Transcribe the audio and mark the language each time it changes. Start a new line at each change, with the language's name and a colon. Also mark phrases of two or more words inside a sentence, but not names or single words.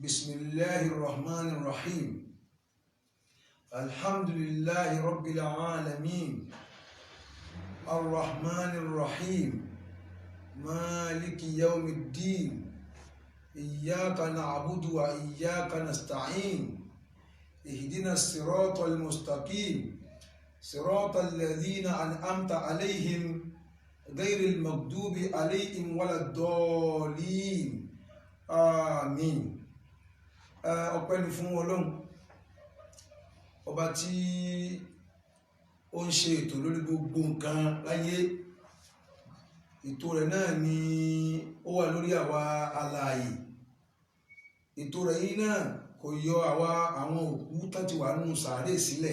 Arabic: بسم الله الرحمن الرحيم الحمد لله رب العالمين الرحمن الرحيم مالك يوم الدين إياك نعبد وإياك نستعين اهدنا الصراط المستقيم صراط الذين أنعمت عليهم غير المغضوب عليهم ولا الضالين آمين.
Yoruba: Ọpẹ́ ni fún Ọlọ́run ọba tí ó ń ṣe ètò lórí gbogbo nǹkan láyé. Ètò rẹ̀ náà ni ó wà lórí àwa alààyè. Ètò rẹ̀ yìí náà kò yọ àwa àwọn òkú tó ti wà nínú sàárè sílẹ̀.